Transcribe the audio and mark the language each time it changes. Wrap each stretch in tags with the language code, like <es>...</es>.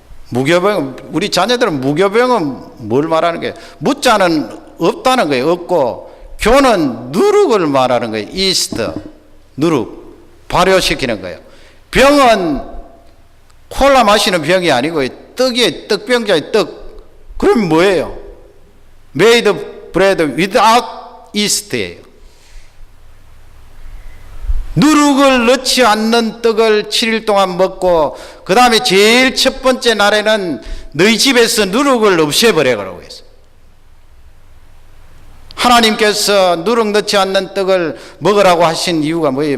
<ko>무교병, 우리 자녀들은 무교병은 뭘 말하는 거예요? 무자는 없다는 거예요. 없고, 교는 누룩을 말하는 거예요. 이스트, 누룩, 발효시키는 거예요. 병은 콜라 마시는 병이 아니고 떡이에요. 떡병자의 떡. 그럼 뭐예요?</ko> <en>Made bread without yeast예요.</en> <ko>누룩을 넣지 않는 떡을 7일 동안 먹고 그 다음에 제일 첫 번째 날에는 너희 집에서 누룩을 없애버리라고 했어요. 하나님께서 누룩 넣지 않는 떡을 먹으라고 하신 이유가 뭐예요?</ko>